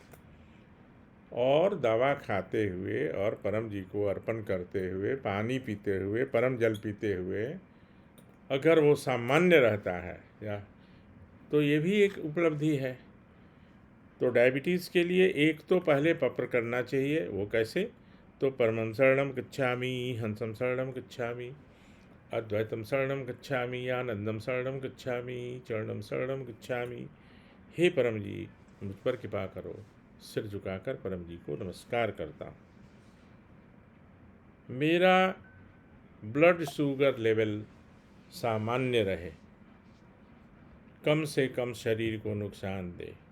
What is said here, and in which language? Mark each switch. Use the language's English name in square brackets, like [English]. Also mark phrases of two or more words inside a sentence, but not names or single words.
[Hindi] और दवा खाते हुए और परम जी को अर्पण करते हुए, पानी पीते हुए, परम जल पीते हुए अगर वो सामान्य रहता है या तो ये भी एक उपलब्धि है। तो डायबिटीज़ के लिए एक तो पहले पप्र करना चाहिए। वो कैसे? [Sanskrit] तो परमं शरणं गच्छामि, हंसं शरणं गच्छामि, अद्वैतम शरणं गच्छामि, आनंदम शरणं गच्छामि, चरणम शरणं गच्छामि। [Hindi] हे परम जी, मुझ पर कृपा करो। सिर झुकाकर परम जी को नमस्कार करता हूँ। मेरा ब्लड शुगर लेवल सामान्य रहे, कम से कम शरीर को नुकसान दे।